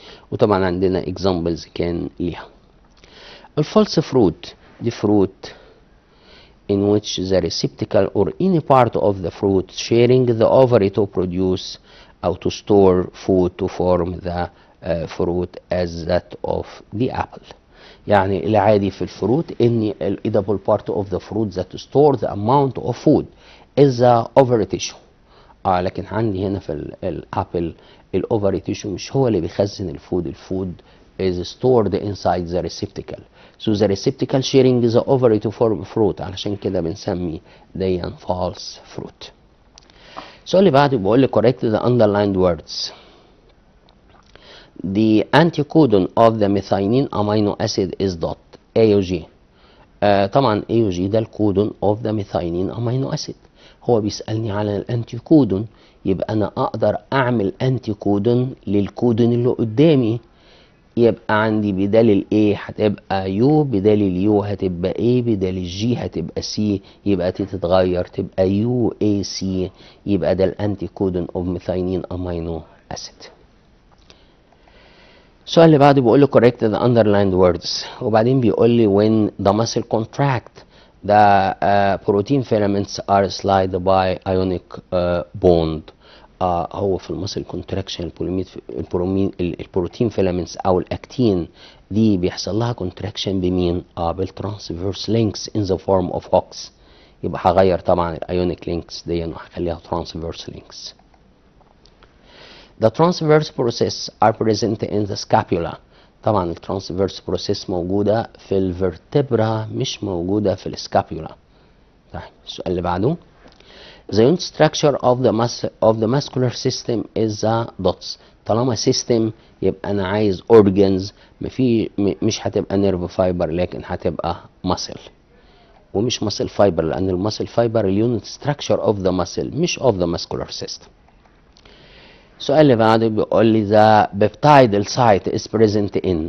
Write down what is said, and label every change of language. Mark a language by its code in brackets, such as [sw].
[ar] وطبعا عندنا اكزامبلز كان ليها. الفالس فروت دي [en] fruit in which the receptacle or any part of the fruit sharing the ovary to produce [ar] أو [en] to store food to form the fruit as that of the apple. [ar] يعني العادي في الفروت ان ال [en] edible part of the fruit that store the amount of food is the ovary tissue. [ar] لكن عندي هنا في الابل الاوفري تيشو مش هو اللي بيخزن الفود. الفود [en] is stored inside the receptacle. So the receptacle sharing the ovary to form fruit. [ar] علشان كده بنسمي دي false fruit. السؤال اللي بعده بيقول لي [en] correct the underlined words. The anticodon of the methionine amino acid is dot A و G. [ar] طبعا A و G ده الكودون [en] of the methionine amino acid. [ar] هو بيسألني على الانتي كودون، يبقى انا اقدر اعمل انتي كودون للكودون اللي قدامي. يبقى عندي بدال الاي هتبقى يو، بدال اليو هتبقى اي، بدال الجي هتبقى سي، يبقى تي تتغير تبقى يو اي سي. يبقى ده [en] الانتي كودون of methionine amino acid. [ar] السؤال اللي بعده بيقول لي [en] correct the underlined words. [ar] وبعدين بيقول لي [en] when the muscle contract the protein filaments are slid by ionic bond. [ar] هو في المسل كونتراكشن البروتين فيلامنتس او الاكتين دي بيحصل لها كونتراكشن بمين؟ بالترانسفيرس لينكس [en] in the form of hooks. [ar] يبقى هغير طبعا الايونيك لينكس دي وهخليها ترانسفيرس لينكس. [en] The transverse process are present in the scapula. [ar] طبعا الترانسفيرس بروسيس موجودة في الفرتبرا مش موجودة في السكابيولا. طيب السؤال اللي بعده. [en] The unit structure of the muscular system is the dots. [ar] طالما system يبقى أنا عايز organs. مش هتبقى nerve fiber لكن هتبقى muscle. ومش [en] muscle fiber [ar] لأن المسل [en] fiber الunit structure of the muscle [ar] مش [en] of the muscular system. [ar] السؤال اللي بعده بيقول لي [en] the peptide site is present in.